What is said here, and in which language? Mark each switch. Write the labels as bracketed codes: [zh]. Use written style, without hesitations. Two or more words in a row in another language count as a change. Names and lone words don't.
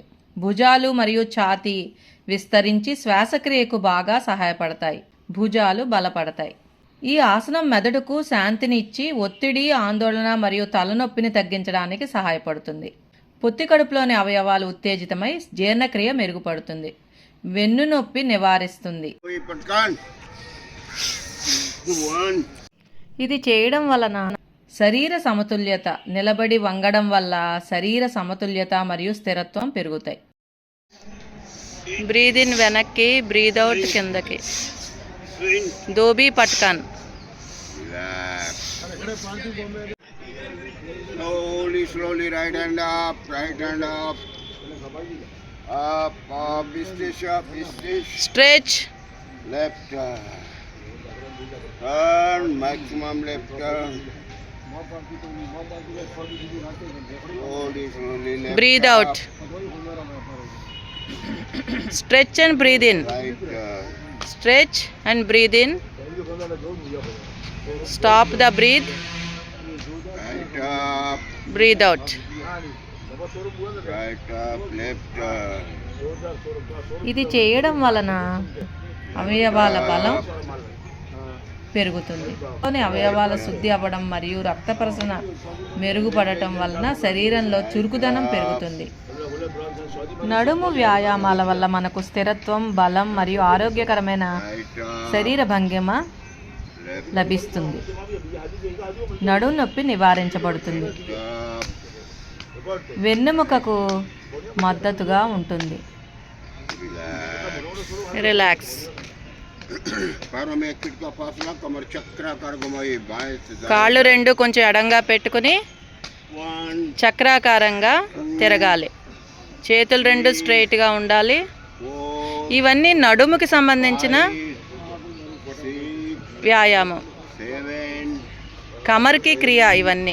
[te] భుజాలు మరియు ఛాతీ విస్తరించి శ్వాసక్రియకు బాగా సహాయపడతాయి. భుజాలు బలపడతాయి. ఈ ఆసనం మెదడుకు శాంతిని ఇచ్చి ఒత్తిడి, ఆందోళన మరియు తలనొప్పిని తగ్గించడానికి సహాయపడుతుంది. పొత్తి కడుపులోని అవయవాలు ఉత్తేజితమై జీర్ణక్రియ మెరుగుపడుతుంది. వెన్నునొప్పి నివారిస్తుంది. [hi] कोई पटकान 1. [te] ఇది చేయడం వలన శరీర సమతుల్యత, నిలబడి వంగడం వల్ల శరీర సమతుల్యత మరియు స్థిరత్వం పెరుగుతాయి. [en] breathe in [te] వెనక్కి, [en] breathe out [te] కిందకి. దోబీ పట్కాన్. [en] Relax. Slowly, slowly, right hand up, right hand up. Up, up, stitch up, stitch. స్ట్రెచ్. Left turn. Turn, maximum left turn. Slowly, slowly, left breathe out. stretch and breathe in. Right turn. stretch and breathe in. stop the breath. Right up, breathe out. right up, left turn. [te] ఇది చేయడం వలన అవయవాల బలం పెరుగుతుంది. అవయవాల శుద్ధి అవ్వడం మరియు రక్త ప్రసరణ మెరుగుపడటం వలన శరీరంలో చురుకుదనం పెరుగుతుంది. నడుము వ్యాయామాల వల్ల మనకు స్థిరత్వం, బలం మరియు ఆరోగ్యకరమైన [en] Right up, [te] శరీర భంగిమ [en] left [te] లభిస్తుంది. నడుము నొప్పి నివారించబడుతుంది. [en] up. [te] వెన్నెముకకు మద్దతుగా ఉంటుంది. [en] Relax. రిలాక్స్. [hi] पैरों में किट का फासला, कमर चक्राकार घुमाइए बाएं से दाएं. [te] కాళ్ళు రెండు కొంచెం ఎడంగా పెట్టుకుని 1, చక్రాకారంగా తిరగాలి. చేతులు రెండు స్ట్రైట్గా ఉండాలి. 4, ఇవన్నీ నడుముకి సంబంధించిన 5, 6, వ్యాయామం. 7, కమర్కి క్రియ ఇవన్నీ.